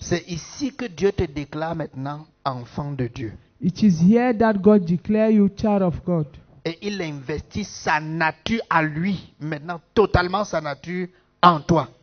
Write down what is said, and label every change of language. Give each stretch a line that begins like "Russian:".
French: C'est ici que Dieu te déclare maintenant enfant de Dieu.
English: It is here that God declares you child of God.
French: Et il investit sa nature à lui, maintenant totalement sa nature en toi.